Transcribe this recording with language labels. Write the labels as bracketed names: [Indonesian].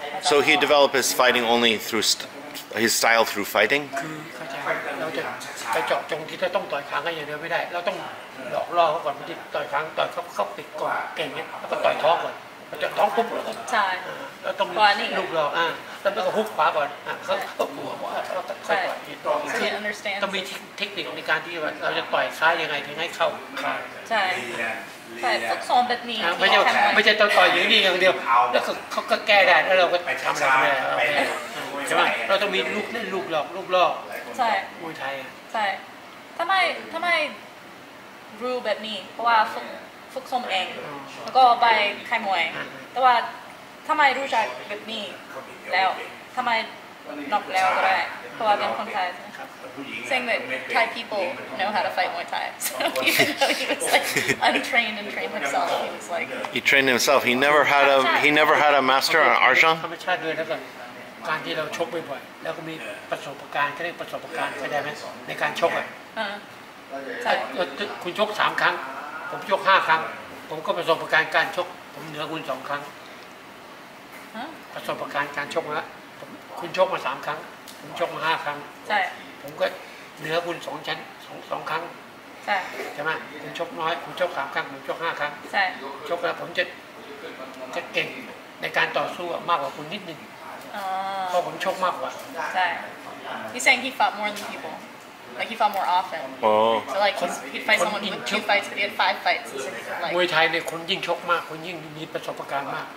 [English] So he developed his fighting only through his style through fighting. [Thai] คือเข้าใจเราจะไปเจาะจงที่ต้องต่อยคางกันอย่างเดียวไม่ได้เราต้องหลอกล่อเขาก่อนที่ต่อยคางต่อยเขาปิดก่อนเก่งเนี่ยแล้วก็ต่อยท้องก่อนเจาะท้องปุ๊บ ใช่ แล้วต้องลูกหลอกแล้วก็ฮุกขวาก่อนเขาหัวแล้วก็ค่อยต่อยต้องมีเทคนิคในการที่ว่าเราจะต่อยซ้ายยังไงถึงให้เข้าคาง ใช่ฝึกซ้อมแบบนี้ ไม่ใช่ต่อยอย่างนี้อย่างเดียวแล้วเขาก็แก้ได้แล้วเราก็ทำอะไรไม่ได้ใช่ไหมเราต้องมีลูกเล่นลูกหลอกลูกล่อ ใช่ มวยไทย ใช่ทำไมรู้แบบนี้เพราะว่าฝึกซ้อมเองแล้วก็ไปค่ายมวยแต่ว่าทำไมรู้จักแบบนี้แล้วทำไมนอกแล้วก็ได้เพราะว่าเป็นคนไทย [English] saying that Thai people know how to fight Muay Thai. So even though he was like untrained and trained himself, he was like. He trained himself. He never had a master on Arjun. [Thai] ธรรมชาติด้วยแล้วก็การที่เราชกบ่อยๆแล้วก็มีประสบการณ์เข้าใจไหมในการชกใช่คุณชก3 ครั้งผมชก5 ครั้งผมก็ประสบการณ์การชกผมเหนือคุณ2 ครั้งประสบการณ์การชกนะคุณชกมา3 ครั้งผมชกมา5 ครั้ง ใช่ ผมก็เหนือคุณ2 ครั้งใช่ไหมคุณชกน้อยคุณชก3 ครั้งผมชก5 ครั้ง ใช่ ชกแล้วผมจะเก่งในการต่อสู้มากกว่าคุณนิดนึงเพราะผมชกมากกว่า ใช่ [English] He's saying he fought more than people like he fought more often so like he'd fight someone with 2 fights but he had 5 fights [Thai] มวยไทยเนี่ยคนยิ่งชกมากคนยิ่งมีประสบการณ์มาก